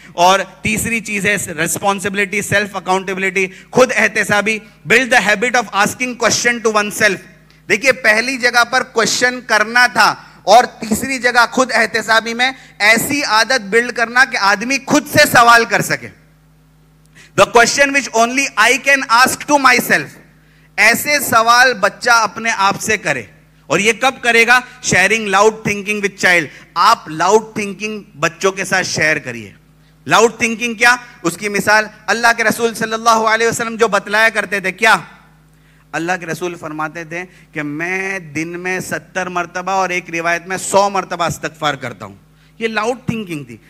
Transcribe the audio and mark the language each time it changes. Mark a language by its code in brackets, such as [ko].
[ur] اور تیسری چیز ہے ریسپانسبلٹی, سیلف اکاؤنٹیبلٹی, خود احتسابی. [en] Build the habit of asking question to oneself. [ur] دیکھیے پہلی جگہ پر کوشچن کرنا تھا, اور تیسری جگہ خود احتسابی میں ایسی عادت بلڈ کرنا کہ آدمی خود سے سوال کر سکے. [en] The question which only I can ask to myself. [ur] ایسے سوال بچہ اپنے آپ سے کرے. اور یہ کب کرے گا؟ [en] Sharing loud thinking with child. [ur] آپ لاؤڈ تھنکنگ بچوں کے ساتھ شیئر کریے. لاؤڈ تھنکنگ کیا؟ اس کی مثال اللہ کے رسول صلی اللہ علیہ وسلم جو بتلایا کرتے تھے. کیا؟ اللہ کے رسول فرماتے تھے کہ میں دن میں 70 مرتبہ اور ایک روایت میں 100 مرتبہ استغفار کرتا ہوں. یہ لاؤڈ تھنکنگ تھی.